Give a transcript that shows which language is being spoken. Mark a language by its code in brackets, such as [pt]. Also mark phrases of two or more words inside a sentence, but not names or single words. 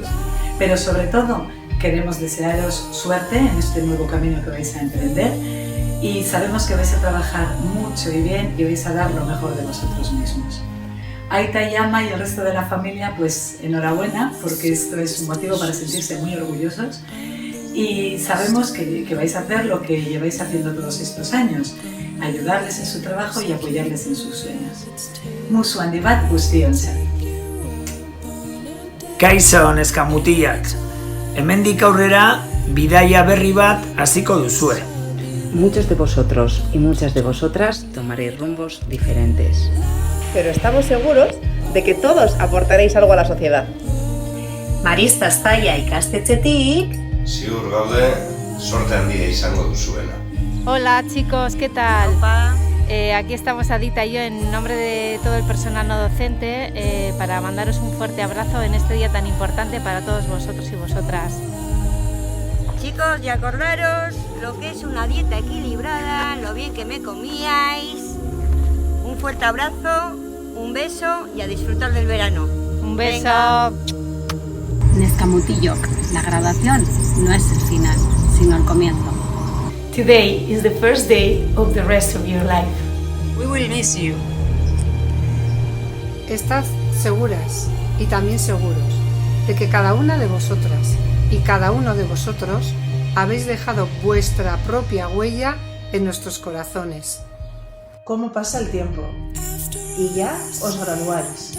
[es] Pero sobre todo queremos desearos suerte en este nuevo camino que vais a emprender y sabemos que vais a trabajar mucho y bien y vais a dar lo mejor de vosotros mismos. Aita y Ama y el resto de la familia, pues enhorabuena, porque esto es un motivo para sentirse muy orgullosos y sabemos que vais a hacer lo que lleváis haciendo todos estos años, ayudarles en su trabajo y apoyarles en sus sueños. [eu] Musu handi bat guztiontzat. Kaixo neska mutilak, hemendik aurrera bidaia berri bat hasiko duzue. [es] Muchos de vosotros y muchas de vosotras tomaréis rumbos diferentes. Pero estamos seguros de que todos aportaréis algo a la sociedad. [eu] Maristas Taia ikastetxetik ziur gaude sorte handia izango duzuela. [es] Hola chicos, ¿qué tal? Opa. Aquí estamos Adita y yo en nombre de todo el personal no docente para mandaros un fuerte abrazo en este día tan importante para todos vosotros y vosotras. Chicos, y acordaros lo que es una dieta equilibrada, lo bien que me comíais. Un fuerte abrazo, un beso y a disfrutar del verano. Un beso. Neskamutillok, la graduación no es el final, sino el comienzo. [en] Today is the first day of the rest of your life. We will miss you. [es] Estad seguras y también seguros de que cada una de vosotras y cada uno de vosotros habéis dejado vuestra propia huella en nuestros corazones. ¿Cómo pasa el tiempo? Y ya os graduáis.